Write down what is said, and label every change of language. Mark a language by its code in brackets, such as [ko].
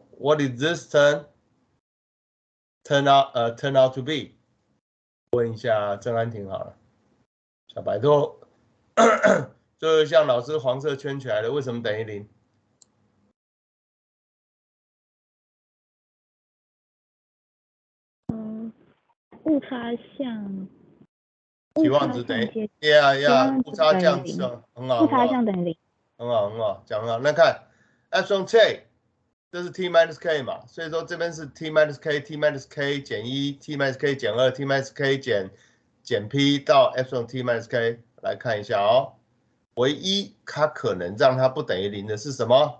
[en] What is this term turn out to be? [zh] 问一下郑安婷好了，小白兔，就是像老师黄色圈起来的，为什么等于0？误差项。期望值等于误差项很好，误差项等于0，很好，讲很好。那看 epsilon k， 这是 t minus k 嘛，所以说这边是 t minus k 减1 ，t minus k 减2 ，t minus k 减 p 到 epsilon t minus k 来看一下哦。唯一它可能让它不等于0的是什么？